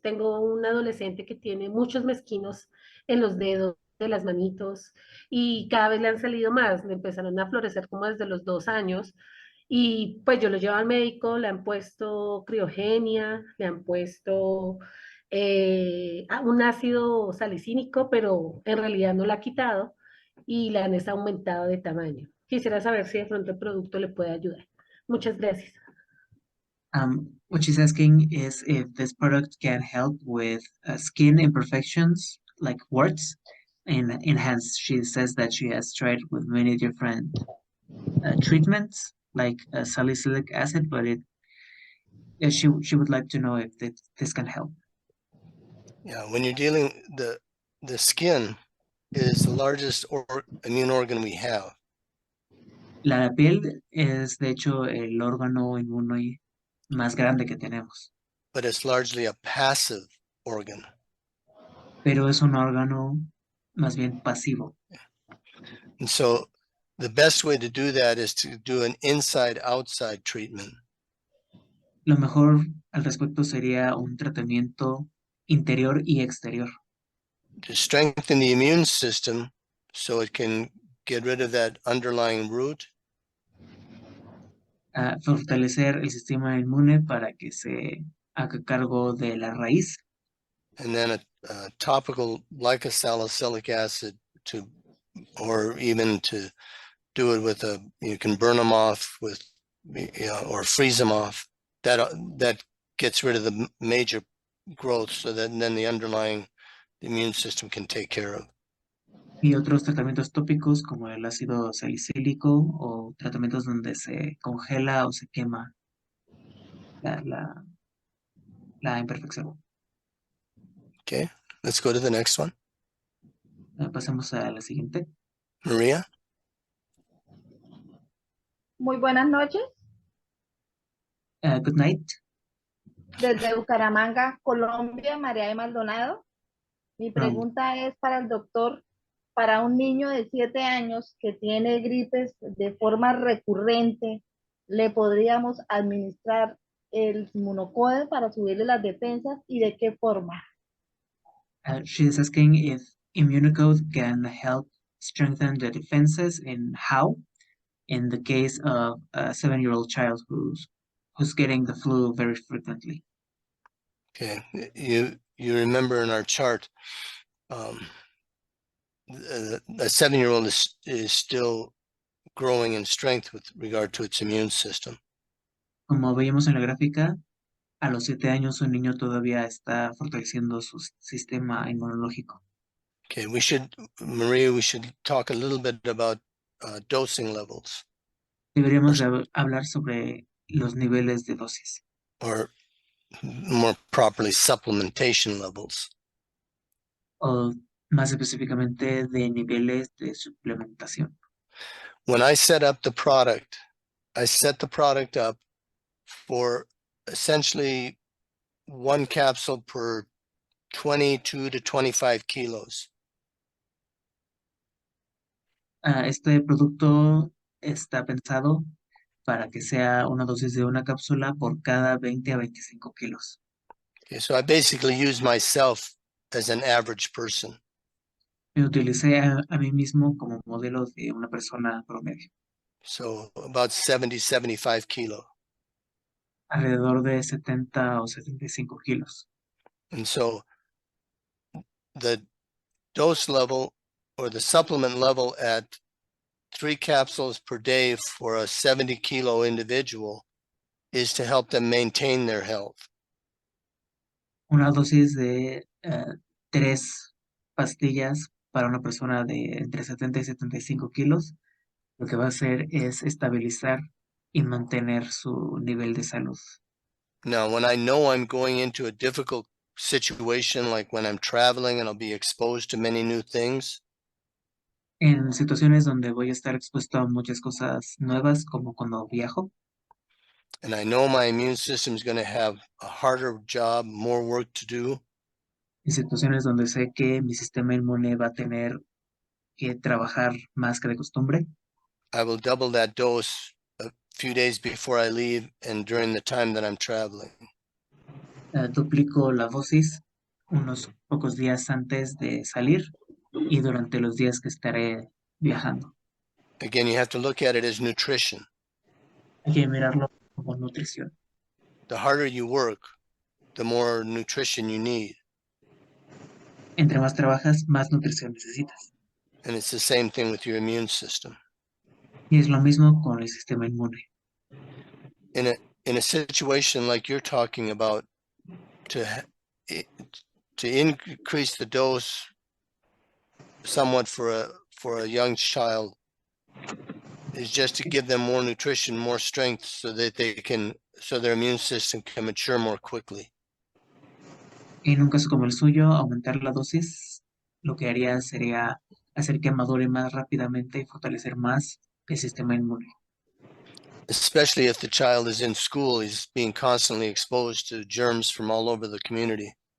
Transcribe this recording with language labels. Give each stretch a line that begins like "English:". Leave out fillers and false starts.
Spanish: Tengo un adolescente que tiene muchos mezquinos en los dedos de las manitos y cada vez le han salido más, le empezaron a florecer como desde los 2 años y pues yo lo llevo al médico, le han puesto criogenia, le han puesto un ácido salicínico, pero en realidad no lo ha quitado y la han aumentado de tamaño. Quisiera saber si de pronto el producto le puede ayudar. Muchas gracias.
English: What she's asking is if this product can help with skin imperfections like warts in hands. She says that she has tried with many different treatments like salicylic acid, but she would like to know if this can help. Yeah, when you're dealing, the skin is the largest immune organ we have.
Spanish: La piel es de hecho el órgano inmune más grande que tenemos,
English: But it's largely a passive organ.
Spanish: pero es un órgano más bien pasivo.
English: And so the best way to do that is to do an inside-outside treatment.
Spanish: Lo mejor al respecto sería un tratamiento interior y exterior
English: to strengthen the immune system so it can get rid of that underlying root
Spanish: fortalecer el sistema inmune para que se haga cargo de la raíz
English: and then a topical salicylic acid or even to do it with you can burn them off with, or freeze them off. That gets rid of the major growth so that then the underlying immune system can take care of.
Spanish: y otros tratamientos tópicos como el ácido salicílico o tratamientos donde se congela o se quema la imperfección.
English: Okay, let's go to the next one.
Spanish: Pasemos a la siguiente. Maria? Muy buenas noches,
English: Good night.
Spanish: desde Bucaramanga, Colombia, María de Maldonado. Mi pregunta es para el doctor, para un niño de 7 años que tiene gripes de forma recurrente, ¿le podríamos administrar el ImmunoCode para subirle las defensas y de qué forma?
English: She is asking if ImmunoCode can help strengthen the defenses and how, in the case of a 7-year-old child who's getting the flu very frequently. Okay, you remember in our chart, a 7-year-old is still growing in strength with regard to its immune system.
Spanish: Como veíamos en la gráfica, a los 7 años un niño todavía está fortaleciendo su sistema inmunológico.
English: Okay, Maria, we should talk a little bit about dosing levels,
Spanish: Deberíamos de hablar sobre los niveles de dosis,
English: or more properly, supplementation levels.
Spanish: o más específicamente de niveles de suplementación.
English: When I set up the product, I set the product up for essentially 1 capsule per 22 to 25 kilos.
Spanish: Este producto está pensado para que sea una dosis de una cápsula por cada 20 a 25 kilos.
English: Okay, so I basically use myself as an average person.
Spanish: Me utilicé a mí mismo como modelo de una persona promedio,
English: So about 70, 75 kilo.
Spanish: alrededor de 70 o 75 kilos.
English: And so the dose level or the supplement level at 3 capsules per day for a 70 kilo individual is to help them maintain their health.
Spanish: Una dosis de 3 pastillas para una persona de entre 70 y 75 kilos, lo que va a hacer es estabilizar y mantener su nivel de salud.
English: Now, when I know I'm going into a difficult situation, like when I'm traveling and I'll be exposed to many new things,
Spanish: En situaciones donde voy a estar expuesto a muchas cosas nuevas, como cuando viajo,
English: and I know my immune system is going to have a harder job, more work to do,
Spanish: en situaciones donde sé que mi sistema inmune va a tener que trabajar más que de costumbre,
English: I will double that dose a few days before I leave and during the time that I'm traveling.
Spanish: duplico la dosis unos pocos días antes de salir y durante los días que estaré viajando.
English: Again, you have to look at it as nutrition.
Spanish: Hay que mirarlo como nutrición.
English: The harder you work, the more nutrition you need.
Spanish: Entre más trabajas, más nutrición necesitas.
English: And it's the same thing with your immune system.
Spanish: Y es lo mismo con el sistema inmune.
English: In a situation like you're talking about, to increase the dose somewhat for a young child is just to give them more nutrition, more strength, so that so their immune system can mature more quickly.
Spanish: En un caso como el suyo, aumentar la dosis, lo que haría sería hacer que madure más rápidamente y fortalecer más el sistema inmune.
English: Especially if the child is in school, he's being constantly exposed to germs from all over the community.